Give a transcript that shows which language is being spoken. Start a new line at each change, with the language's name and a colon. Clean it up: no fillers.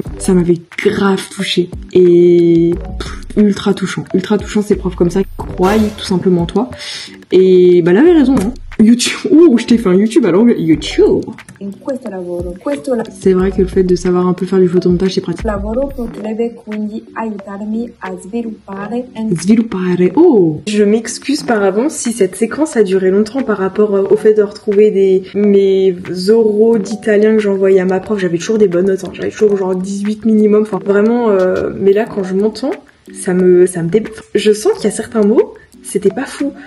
French: Ça m'avait grave touché. Et ultra touchant ces profs comme ça qui croient tout simplement en toi. Et bah elle avait raison, hein. YouTube, ouh, je t'ai fait un YouTube à l'anglais. YouTube.
Italian: In questo lavoro,
French: C'est vrai que le fait de savoir un peu faire du photomontage, c'est pratique.
Italian: lavoro potrebbe quindi aiutarmi a sviluppare Sviluppare. Oh.
French: Je m'excuse par avance si cette séquence a duré longtemps par rapport au fait de retrouver mes oraux d'italien que j'envoyais à ma prof. J'avais toujours des bonnes notes, hein. J'avais toujours genre 18 minimum. Enfin, vraiment, mais là, quand je m'entends, ça me je sens qu'il y a certains mots, c'était pas fou.